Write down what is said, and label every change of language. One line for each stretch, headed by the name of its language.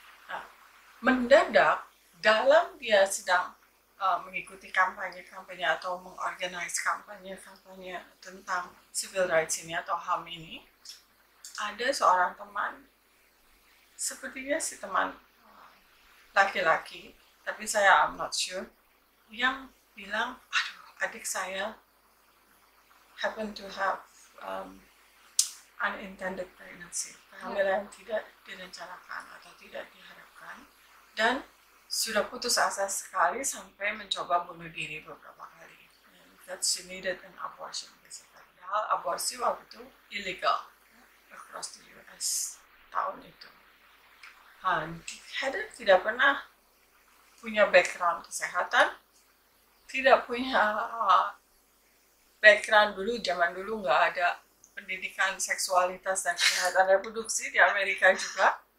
Indonesian: Nah, mendadak dalam dia sedang mengikuti kampanye atau mengorganize kampanye tentang civil rights ini atau HAM ini, ada seorang teman, sepertinya si teman laki-laki, tapi saya
English: I'm not sure,
Indonesian: yang bilang, aduh, adik saya
English: happen to have unintended pregnancy,
Indonesian: kehamilan tidak direncanakan atau tidak diharapkan, dan sudah putus asa sekali sampai mencoba bunuh diri beberapa kali.
English: And that she needed an abortion basically.
Indonesian: Padahal aborsi waktu itu
English: illegal across the US
Indonesian: tahun itu. Heather tidak pernah punya background kesehatan, tidak punya background dulu, zaman dulu nggak ada pendidikan seksualitas dan kesehatan reproduksi di Amerika juga.